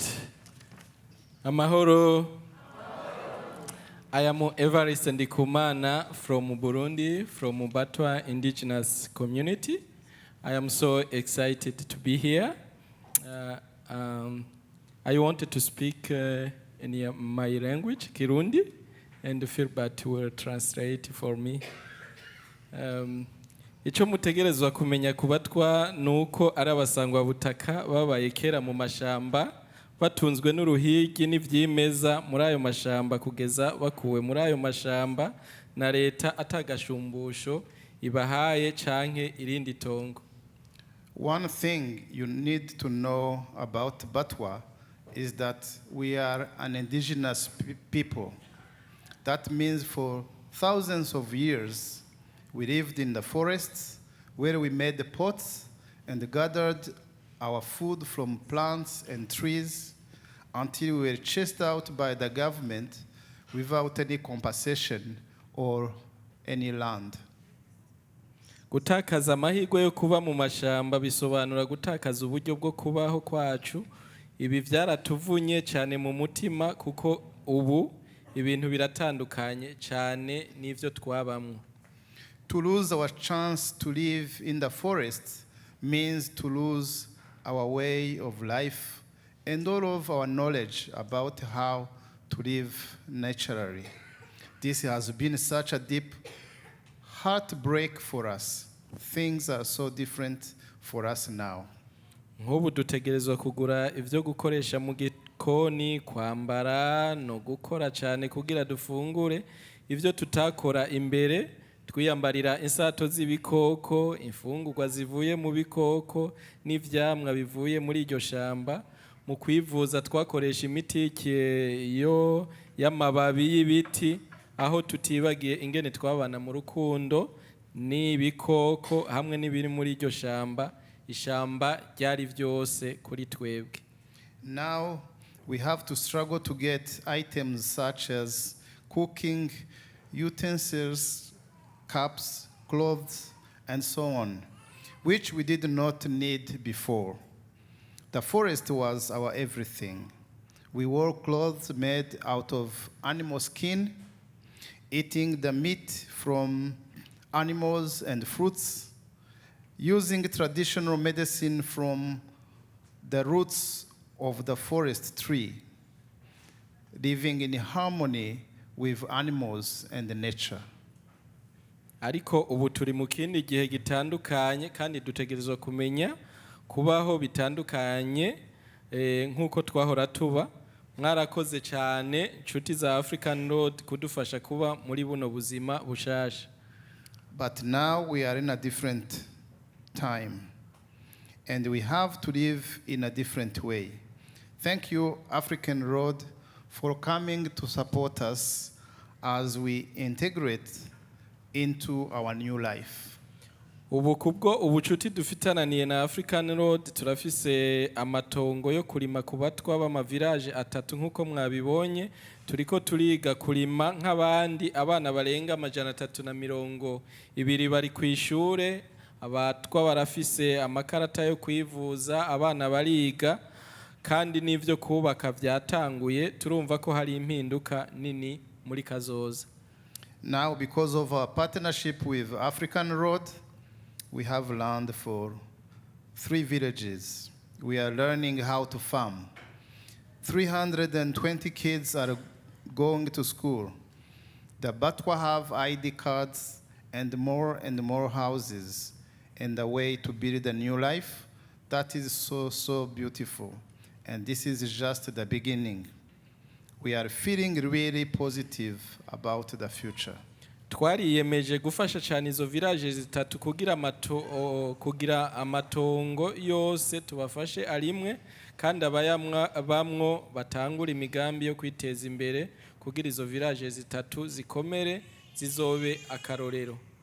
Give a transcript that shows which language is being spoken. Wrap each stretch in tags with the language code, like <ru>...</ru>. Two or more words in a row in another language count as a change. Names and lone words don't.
<en>Amahoro. I am Evariste Ndikumana from Burundi, from Batwa indigenous community. I am so excited to be here. I wanted to speak in my language, Kirundi, and Philbert will translate for me.</en> <rn>Icyo mutegerezwa kumenya ku Batwa nuko ari abasangwa butaka babaye kera mu mashamba batunzwe n'uruhigi n'ivyimeza muri ayo mashamba kugeza bakuwe muri ayo mashamba na leta atagashumbusho ibahaye canke irindi tongo.</rn> <en>One thing you need to know about Batwa is that we are an indigenous people. That means for thousands of years, we lived in the forests where we made the pots and gathered our food from plants and trees until we were chased out by the government without any compensation or any land.</en> <rn>Gutakaza amahirwe yo kuba mu mashamba bisobanura gutakaza uburyo bwo kubaho kwacu. Ibi vyaratuvunye cyane mu mutima kuko ubu ibintu biratandukanye cyane n'ivyo twabamwe.</rn> <en>To lose our chance to live in the forest means to lose our way of life and all of our knowledge about how to live naturally. This has been such a deep heartbreak for us. Things are so different for us now.</en> <rn>nk'ubu dutegerezwa kugura ibyo gukoresha mu gikoni, kwambara no gukora cyane kugira dufungure ibyo tutakora imbere. Twiyambarira insato z'ibikoko, imfungurwa zivuye mu bikoko n'ivyamwa bivuye muri iryo shamba. Mu kwivuza twakoresha imiti yo y'amababi y'ibiti, aho tutibagiye ingene twabana mu rukundo n'ibikoko hamwe n'ibiri muri iryo shamba. Ishamba ryari byose kuri twebwe.</rn> <en>Now we have to struggle to get items such as cooking utensils, cups, clothes, and so on, which we did not need before. The forest was our everything. We wore clothes made out of animal skin, eating the meat from animals and fruits, using traditional medicine from the roots of the forest tree, living in harmony with animals and nature.</en> <rn>Ariko ubu turi mu kindi gihe gitandukanye kandi dutegerezwa kumenya kubaho bitandukanye nk'uko twahora tuba. Mwarakoze cyane nshuti za African Road kudufasha kuba muri buno buzima bushasha.</rn> <en>But now we are in a different time, and we have to live in a different way. Thank you, African Road, for coming to support us as we integrate into our new life.</en> <rn>Ubu kubwo ubucuti dufitananiye na African Road, turafise amatongo yo kurima ku batwa b'ama village atatu nk'uko mwabibonye. Turiko turiga kurima nk'abandi abana barenga 320 bari ku ishure. Abatwa barafise amakarata yo kwivuza, abana bariga kandi n'ivyo kubaka byatanguye. Turumva ko hari impinduka nini muri kazoza.</rn> <en>Now, because of our partnership with African Road, we have land for 3 villages. We are learning how to farm. 320 kids are going to school. The Batwa have ID cards and more houses, and a way to build a new life. That is so beautiful. And this is just the beginning. We are feeling really positive about the future.</en> <rn>Twariyemeje gufasha cyane izo village zitatu kugira amatongo yose tubafashe arimwe, kandi bamwo batangura imigambi yo kwiteza imbere kugira izo village zitatu zikomere zizobe akarorero.</rn>